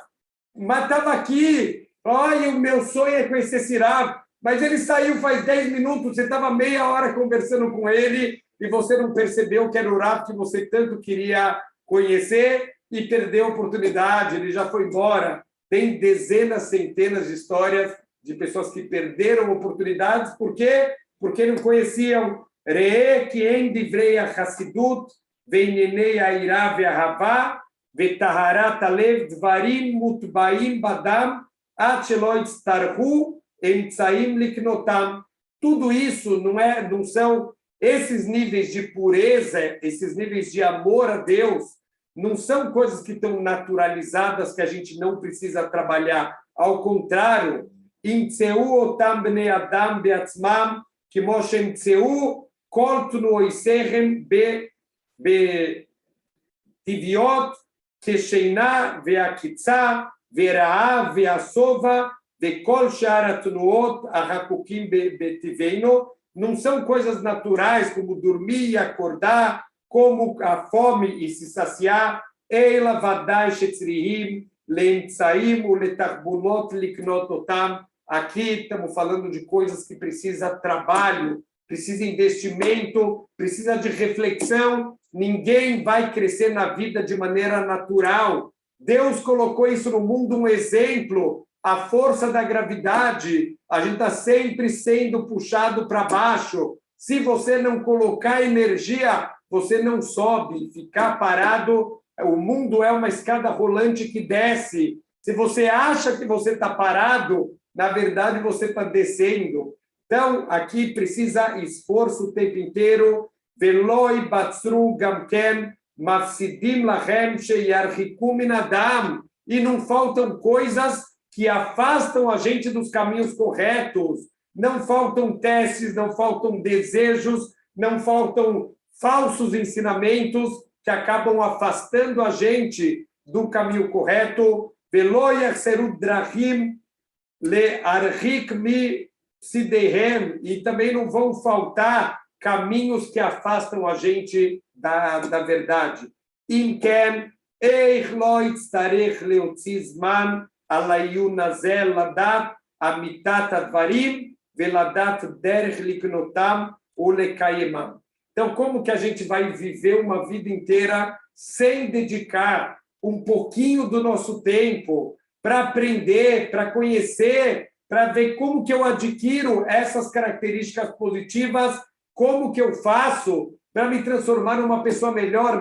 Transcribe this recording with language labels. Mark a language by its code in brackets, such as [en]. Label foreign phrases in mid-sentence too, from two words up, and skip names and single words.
[pt] Mas estava aqui, olha, o meu sonho é conhecer esse Rav, mas ele saiu faz 10 minutos, você estava meia hora conversando com ele e você não percebeu que era o Rav que você tanto queria conhecer e perdeu a oportunidade, ele já foi embora. Tem dezenas, centenas de histórias de pessoas que perderam oportunidades. Por quê? Porque não conheciam [he] ראה כי אין דברי החסידות ועניני היראה והאהבה וטהרת הלב דברים מוטבעים באדם עד שלא יצטרכו אמצעים לקנותם. [pt] Tudo isso não são esses níveis de pureza, esses níveis de amor a Deus, não são coisas que estão naturalizadas que a gente não precisa trabalhar. Ao contrário, [he] ימצאו אותם בני אדם בעצמם, כמו שימצאו כל תנועותיהם בטבעיות, כשינה והקיצה, ורעב והשובע, וכל שאר התנועות החקוקים בטבענו, [pt] não são coisas naturais como dormir e acordar, como a fome e se saciar, [he] אלא ודאי שצריכים לאמצעים ולתחבולות לקנות אותם. [pt] Aqui estamos falando de coisas que precisa trabalho, precisa investimento, precisa de reflexão. Ninguém vai crescer na vida de maneira natural. Deus colocou isso no mundo, um exemplo, a força da gravidade. A gente está sempre sendo puxado para baixo. Se você não colocar energia, você não sobe. Ficar parado, o mundo é uma escada rolante que desce. Se você acha que você está parado, na verdade você está descendo. Então, aqui precisa esforço o tempo inteiro. [he] ולא בצרו גם כן מפסידים לאלה שירחיקו מן האדם. [pt] E não faltam coisas que afastam a gente dos caminhos corretos. Não faltam testes, não faltam desejos, não faltam falsos ensinamentos que acabam afastando a gente do caminho correto. [he] ולא חסרו דרכים להרחיק מצדם. [pt] E também não vão faltar caminhos que afastam a gente da verdade. [he] אם כן איך לא יצטרך להוציא זמן לעיון הזה לדעת אמיתת הדברים ולדעת דרך לקנותם ולקיימם. [pt] Então, como que a gente vai viver uma vida inteira sem dedicar um pouquinho do nosso tempo para aprender, para conhecer, para ver como que eu adquiro essas características positivas, como que eu faço para me transformar numa pessoa melhor?